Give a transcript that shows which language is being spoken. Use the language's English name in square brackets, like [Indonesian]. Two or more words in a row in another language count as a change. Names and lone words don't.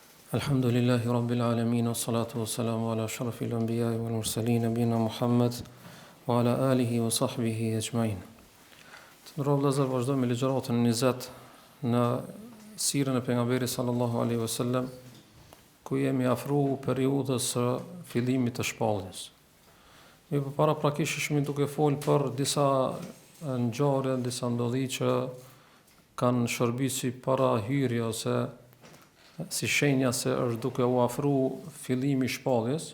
[Arabic] الحمد لله رب العالمين، والصلاة والسلام على أشرف الأنبياء والمرسلين، نبينا محمد وعلى آله وصحبه أجمعين. [Albanian] Të ndërrohet vëllezër, vazhdojmë me ligjëratën 20 në sirën e pejgamberit [Arabic] صلى الله عليه وسلم, [Albanian] ku jemi afruar periudhës së fillimit të shpalljes. Ne para prakisht ishim duke folur për disa ngjarje, disa ndodhi që kanë shërbyer si parahyrje ose si shenja se është duke u afruar fillimi i shpalljes.